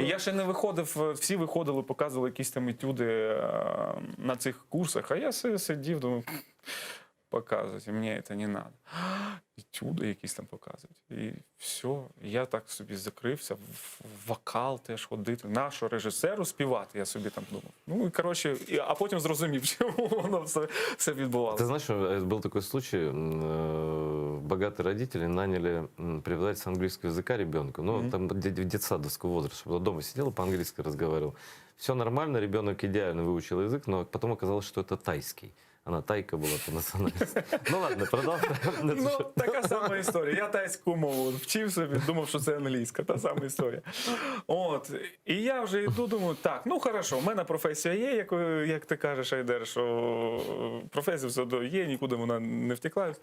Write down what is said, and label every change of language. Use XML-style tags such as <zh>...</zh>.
<uk>І я ще не виходив, всі виходили, показували якісь там етюди на цих курсах, а я сидів, думаю, показуйте, мені це не треба. Етюди якісь там показують. І все, я так собі закрився, в вокал теж ходити, нашого режисеру співати, я собі там думав. Ну і коротше, а потім зрозумів, чому воно все відбувалося.</uk> <ru>Ты знаешь, был такой случай, богатые родители наняли преподавателя с английского языка ребенку, ну, там в детсадовского возраста, чтобы дома сидел, по-английски разговаривал. Все нормально, ребенок идеально выучил язык, но потом оказалось, что это тайский.</ru> <uk>Она тайка була по національності. Ну ладно, продовжуємо. Ну, така сама історія. Я тайську мову вчив собі, думав, що це англійська, та сама історія. От. І я вже йду, думаю, так, ну хорошо, в мене професія є, як ти кажеш, Айдер, що професія все одно є, нікуди вона не втекла.</uk>